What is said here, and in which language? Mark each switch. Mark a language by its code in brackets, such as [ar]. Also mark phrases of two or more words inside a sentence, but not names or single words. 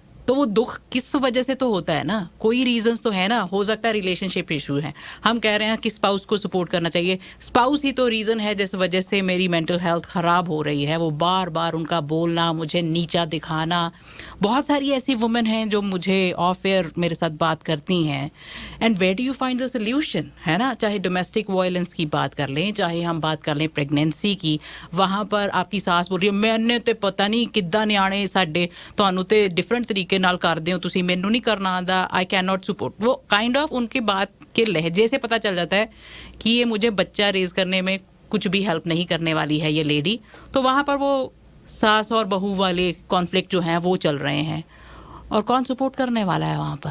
[ur] تو وہ دکھ کس وجہ سے تو ہوتا ہے نا, کوئی ریزنس تو ہے نا. ہو سکتا ہے [en] relationship issue [ur] ہے, ہم کہہ رہے ہیں کہ اسپاؤس کو سپورٹ کرنا چاہیے, اسپاؤس ہی تو ریزن ہے جس وجہ سے میری [en] mental health [ur] خراب ہو رہی ہے. وہ بار بار ان کا بولنا, مجھے نیچا دکھانا. بہت ساری ایسی وومن ہیں جو مجھے [en] off air [ur] میرے ساتھ بات کرتی ہیں. [en] And where do you find the solution, [ur] ہے نا. چاہے [en] domestic violence [ur] کی بات کر لیں, چاہے ہم بات کر لیں پریگنینسی کی, وہاں پر آپ کی ساس بول رہی ہے [pa] میں نے تے پتہ نہیں کداں نیانے ساڈے تانوں تے ڈفرینٹ طریقے نال کر دیو تسی, مینوں نہیں کرنا آندا, [en] I can not support. [ur] وہ [en] kind of [ur] ان کی بات کے لہجے سے پتہ چل جاتا ہے کہ یہ مجھے بچہ ریز کرنے میں کچھ بھی ہیلپ نہیں کرنے والی ہے یہ لیڈی. تو وہاں پر وہ ساس اور بہو والے کانفلکٹ جو ہیں وہ چل رہے ہیں, اور کون سپورٹ کرنے والا ہے وہاں پر.